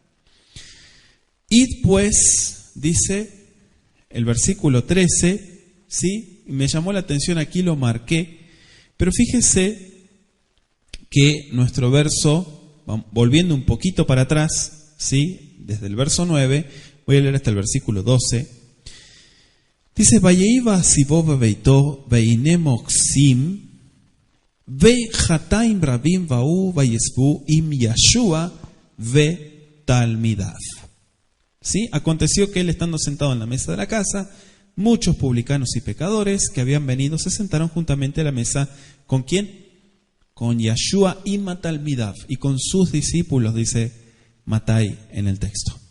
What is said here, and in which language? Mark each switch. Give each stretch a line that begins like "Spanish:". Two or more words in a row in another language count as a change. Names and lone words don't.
Spanish: Id pues, dice el versículo 13, ¿sí? Me llamó la atención, aquí lo marqué, pero fíjese que nuestro verso, volviendo un poquito para atrás, ¿sí? Desde el verso 9, voy a leer hasta el versículo 12, dice,
Hebrew: ויהי בשבתו בביתו והנה מוכסים וחטאים רבים באו וישבו עם ישוע ותלמידיו.
Spanish: ¿Sí? Aconteció que él, estando sentado en la mesa de la casa, muchos publicanos y pecadores que habían venido se sentaron juntamente a la mesa. ¿Con quién? Con Yeshua y Matalmidav, y con sus discípulos, dice Matai en el texto.